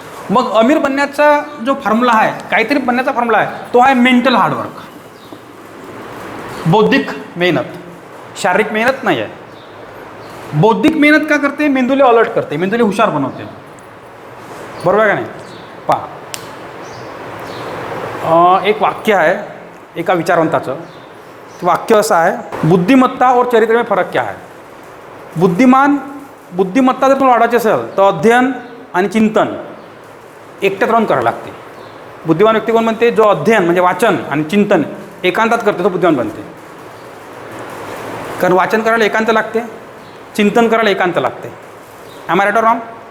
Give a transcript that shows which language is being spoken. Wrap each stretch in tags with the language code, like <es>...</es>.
<mr>मग अमीर बनण्याचा जो फॉर्म्युला आहे, काहीतरी बनण्याचा फॉर्म्युला आहे, तो आहे मेंटल हार्डवर्क, बौद्धिक मेहनत. शारीरिक मेहनत नाही आहे. बौद्धिक मेहनत का करते? मेंदूला अलर्ट करते, मेंदूला हुशार बनवते, बरोबर आहे का नाही? पहा, एक वाक्य आहे एका विचारवंताचं. ते वाक्य असं आहे,</mr> <hi>बुद्धिमत्ता और चरित्र में फरक क्या है.</hi> <mr>बुद्धिमत्ता जर तुम्हाला वाढायची असेल तर अध्ययन आणि चिंतन एकट्यात राहून करावं लागते. बुद्धिमान व्यक्ती कोण म्हणते, जो अध्ययन म्हणजे वाचन आणि चिंतन एकांतात करते तो बुद्धिमान बनते. कारण वाचन करायला एकांत लागते, चिंतन करायला एकांत लागते.</mr> <en>Am I right or wrong?</en>